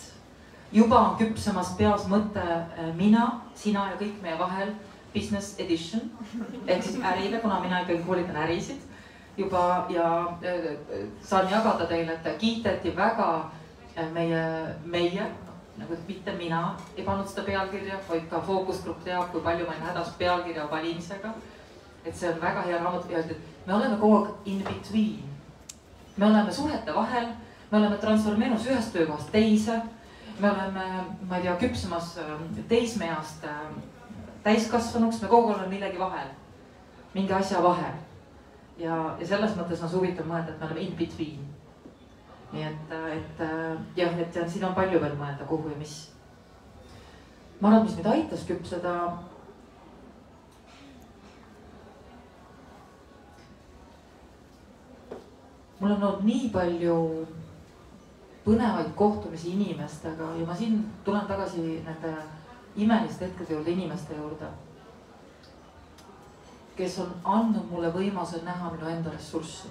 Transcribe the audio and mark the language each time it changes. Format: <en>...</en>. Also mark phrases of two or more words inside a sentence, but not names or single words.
<et>Juba on küpsemas peas mõte mina, sina ja kõik meie vahel</et> <en>business edition</en> <et>ehk siis ärile, kuna mina ikkagi hoolitan ärisid juba ja saan jagada teile, et kiiteti väga meie, nagu mitte mina ei pannud seda pealkirja, vaid ka fookusgrupp teab, kui palju ma olen hädas pealkirja valimisega. et see on väga hea raamat ja et me oleme kogu aeg</et> <en>in between.</en> <et>me oleme suhete vahel, me oleme transformeerunud ühest töökohast teise. me oleme, ma ei tea, küpsemas teismeeast täiskasvanuks, me kogu aeg oleme millegi vahel, mingi asja vahel. ja selles mõttes on see huvitav mõelda, et me oleme</et> <en>in between.</en> <et>nii et jah, et siin on palju veel mõelda, kuhu ja mis. ma arvan, mis meid aitas küpseda. mul on olnud nii palju põnevaid kohtumisi inimestega ja ma siin tulen tagasi nende imeliste hetkede juurde, inimeste juurde, kes on andnud mulle võimaluse näha minu enda ressurssi.</et>